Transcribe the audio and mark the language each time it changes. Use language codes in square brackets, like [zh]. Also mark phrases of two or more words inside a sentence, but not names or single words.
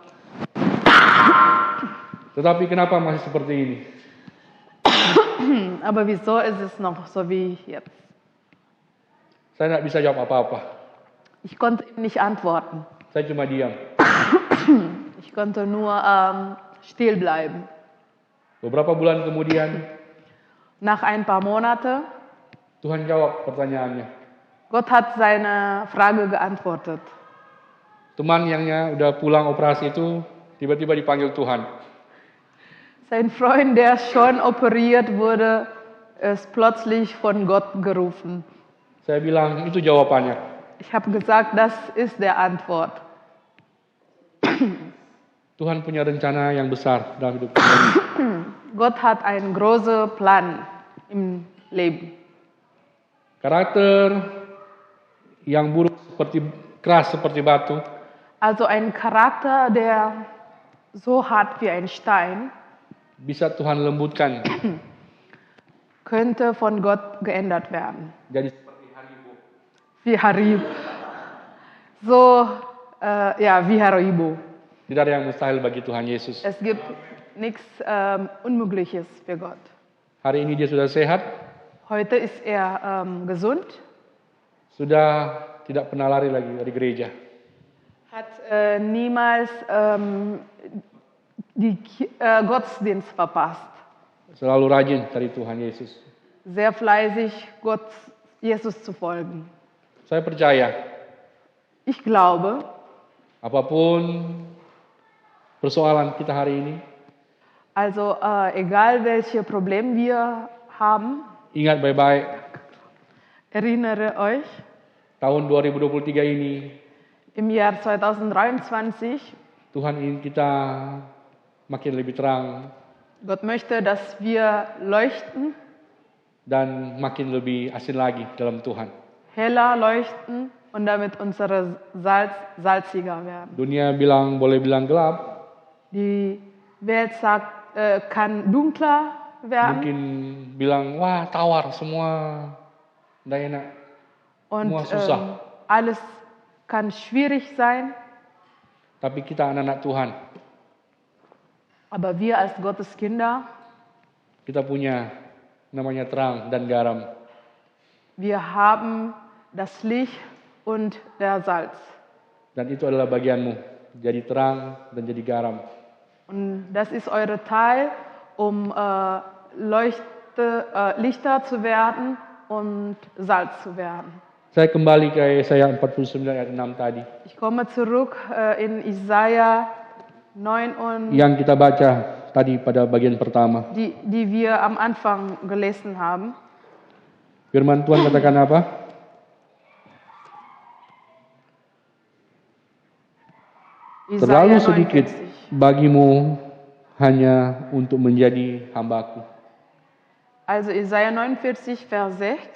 [id] Tetapi kenapa masih seperti ini? [de] Aber wieso ist es noch so wie jetzt? [id] Saya tidak bisa jawab apa-apa. [de] Ich konnte ihm nicht antworten. [id] Saya cuma diam. [de] Ich konnte nur still bleiben. [id] Beberapa bulan kemudian, [de] Nach ein paar Monaten, [id] Tuhan jawab pertanyaannya. [de] Gott hat seine Frage geantwortet. [id] Teman yang udah pulang operasi itu tiba-tiba dipanggil Tuhan. [de] Sein Freund, der schon operiert wurde, ist plötzlich von Gott gerufen. [id] Saya bilang, itu jawabannya. [de] Ich habe gesagt, das ist der Antwort. [id] Tuhan punya rencana yang besar dalam hidup kita. [de] Gott hat einen großen Plan im Leben. [id] Karakter yang buruk keras seperti batu, [de] Also ein Charakter, der so hart wie ein Stein, [id] bisa Tuhan lembutkan [de] könnte von Gott geändert werden. [id] jadi seperti haribo. [de] Wie Haribo. So, ja, wie Haribo. [id] Tidak ada yang mustahil bagi Tuhan Yesus. [de] Es gibt nichts Unmögliches für Gott. [id] Hari ini dia sudah sehat, [de] Heute ist er gesund, [id] sudah tidak pernah lari lagi dari gereja. [de] hat niemals die Gottesdienst verpasst. [id] Selalu rajin cari Tuhan Yesus. [de] Sehr fleißig, Gott, Jesus zu folgen. [id] Saya percaya, [de] Ich glaube, [id] apapun persoalan kita hari ini, [de] also egal welche Probleme wir haben, [id] ingat baik-baik, [de] erinnere euch, [id] tahun 2023 ini [de] im Jahr 2023, [id] Tuhan ingin kita makin lebih terang [de] Gott möchte, dass wir leuchten, [id] dan makin lebih asin lagi dalam Tuhan. [de] heller leuchten und damit unsere Salz salziger werden. [id] Dunia boleh bilang gelap, [de] Die Welt sagt, kann dunkler werden [id] mungkin bilang wah tawar semua, tidak enak, [de] und [id] semua susah. [de] alles kann schwierig sein, [id] Tapi kita anak-anak Tuhan, [de] aber wir als Gottes Kinder, [id] kita punya namanya terang dan garam. [de] wir haben das Licht und der Salz. [id] Dan itu adalah bagianmu, jadi terang dan jadi garam. [de] Und das ist eure Teil, um Lichter zu werden und Salz zu werden. [id] Saya kembali ke Yesaya 49 ayat 6 tadi. [de] Ich komme zurück in Jesaja 9 und [id] Yang kita baca tadi pada bagian pertama. [de] die wir am Anfang gelesen haben. [id] Firman Tuhan katakan apa? Terlalu [de] Jesaja [id] sedikit [de] 49. [id] bagimu hanya untuk menjadi hambaku. [de] Also Jesaja 49, Vers 6.